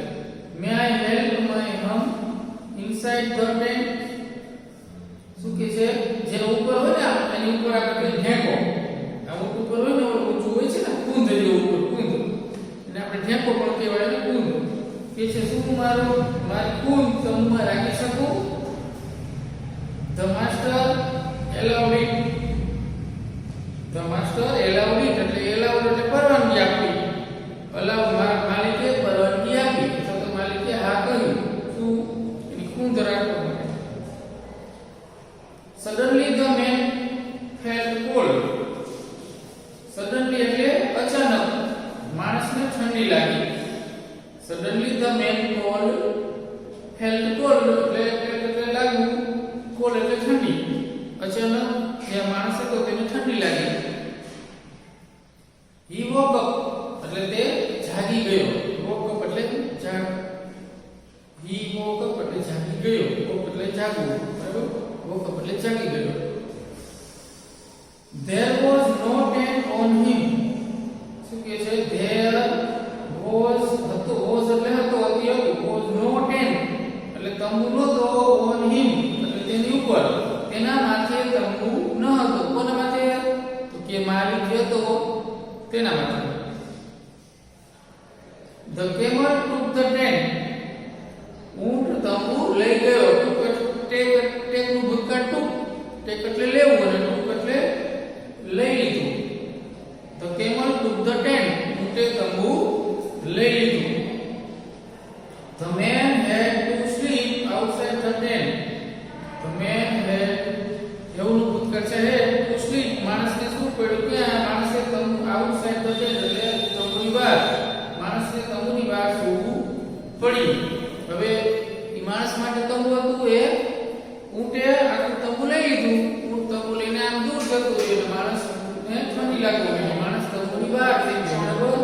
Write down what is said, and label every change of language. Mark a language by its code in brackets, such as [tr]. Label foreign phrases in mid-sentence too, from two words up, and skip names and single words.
[en] May I help my hum inside the tent. [gu] શું કે છે? જેનો ઉપર હોય ને એની ઉપર આપણે ઢેકો, આ ઉપર હોય ને ઊંચું હોય છે ને, કુંદ જેવું ઉપર કુંદ, એને આપણે ઢેકો પણ કહેવાય ને, કુંદ. કે છે શું મારી કુંદ તંબુમાં રાખી શકું? [en] The master allowed it. The master allowed it [gu] એટલે allowed એટલે પરવાનગી આપી. allow માલિકે પરવાનગી આપી, અથવા તો માલિકે હા કહ્યું શું એની કુંદ રાખવા માટે. [en] Suddenly the man felt cold. [gu] Suddenly એટલે અચાનક માણસને ઠંડી લાગી. [en] Suddenly the man felt cold [gu] એટલે લાગ્યું, કોલ્ડ એટલે ઠંડી. અચાનક જે માણસ હતો તેને ઠંડી લાગી. [en] He woke up [gu] એટલે તે જાગી ગયો. [en] woke up એટલે he woke up [gu] એટલે જાગી ગયો. woke એટલે જાગવું. બરાબર. woke up એટલે જાગી ગયો. [en] There was no tent on him. [gu] શું કહે છે? [en] There was [gu] હતો, was એટલે હતો, હતી હતું. [en] was no tent [gu] એટલે તંબુ નહોતો, [en] on him [gu] તેની ઉપર, તેના માથે તંબુ ન હતો. કોના માથે? તો કે માલિક જે હતો તેના માથે. [en] The camel took the tent. [gu] ઊંટ તંબુ લઈ ગયો. ટેક નું ભૂતકાળ ટૂંક. ટેક એટલે લેવું અને ટૂંક એટલે લઈ લીધું. [en] The camel took the tent. [gu] ઊંટે તંબુ લઈ લીધું. [en] The man had to sleep outside the tent. The man had [gu] એવું ભૂતકાળ છે [en] to sleep. [gu] માણસને શું પડ્યું? ક્યાં? માણસે તંબુ [en] outside the tent [gu] એટલે તંબુની બહાર. માણસને તંબુની બહાર સૂવું પડ્યું. હવે એ માણસ માટે તંબુ હતું, એ ઊંટે આખું તંબુ લઈ લીધું. ઊંટ તંબુ લઈને આમ દૂર જતું રહ્યું. માણસને ઠંડી લાગી ગઈ. માણસ તંબુની બહાર થઈ ગયો. બરાબર.